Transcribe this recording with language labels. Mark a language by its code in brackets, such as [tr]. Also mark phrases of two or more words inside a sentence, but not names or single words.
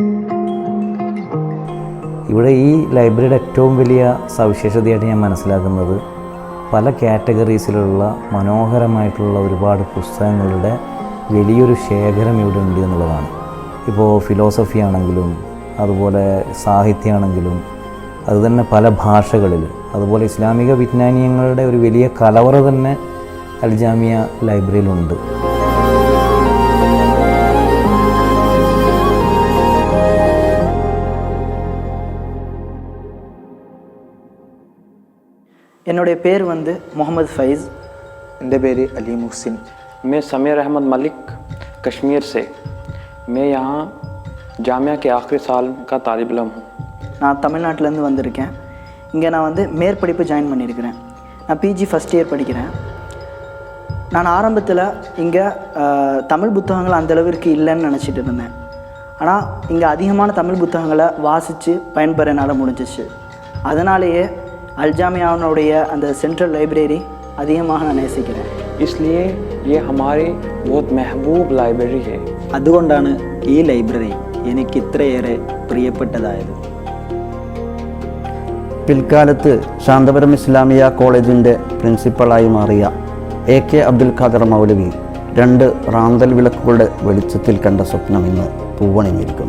[ml] ഇവിടെ ഈ ലൈബ്രറിയുടെ ഏറ്റവും വലിയ സവിശേഷതയായിട്ട് ഞാൻ മനസ്സിലാക്കുന്നത് പല കാറ്റഗറീസിലുള്ള മനോഹരമായിട്ടുള്ള ഒരുപാട് പുസ്തകങ്ങളുടെ വലിയൊരു ശേഖരം ഇവിടെ ഉണ്ട് എന്നുള്ളതാണ്. ഇപ്പോൾ ഫിലോസഫി ആണെങ്കിലും അതുപോലെ സാഹിത്യമാണെങ്കിലും അതുതന്നെ പല ഭാഷകളിൽ, അതുപോലെ ഇസ്ലാമിക വിജ്ഞാനീയങ്ങളുടെ ഒരു വലിയ കലവറ തന്നെ അൽ ജാമിയ ലൈബ്രറിയിലുണ്ട്. [ta] என்னுடைய பேர் முகமது ஃபைஸ். [ml] എൻ്റെ പേര് അലി മുഹ്സിൻ. [hi] मैं समीर अहमद मलिक कश्मीर से। मैं यहाँ जामिया के आखिरी साल का तालिब इल्म हूँ. [ta] நான் தமிழ்நாட்டிலேருந்து வந்திருக்கேன். இங்கே நான் மேற்படிப்பு ஜாயின் பண்ணியிருக்கிறேன். நான் PG [en] first year [ta] படிக்கிறேன். நான் ஆரம்பத்தில் இங்கே தமிழ் புத்தகங்கள் அந்தளவிற்கு இல்லைன்னு நினச்சிட்டு இருந்தேன். ஆனால் இங்கே அதிகமான தமிழ் புத்தகங்களை வாசித்து பயன்பெற என்னால் முடிஞ்சிச்சு. அதனாலேயே அல் ஜாமியாவுடைய அந்த [en] central library [ta] அதிகமாக நான் நேசிக்கிறேன். [hi] इसलिए ये हमारी बहुत महबूब लाइब्रेरी है. [ml] അതുകൊണ്ടാണ് ഈ ലൈബ്രറി എനിക്ക് ഇത്രയേറെ പ്രിയപ്പെട്ടതായത്. പിൽക്കാലത്ത് ശാന്തപുരം ഇസ്ലാമിയ കോളേജിൻ്റെ പ്രിൻസിപ്പളായി മാറിയ AK അബ്ദുൽ ഖാദർ മൗലവി രണ്ട് റാന്തൽ വിളക്കുകളുടെ വെളിച്ചത്തിൽ കണ്ട സ്വപ്നം ഇന്ന് പൂവണിഞ്ഞിരിക്കുന്നു.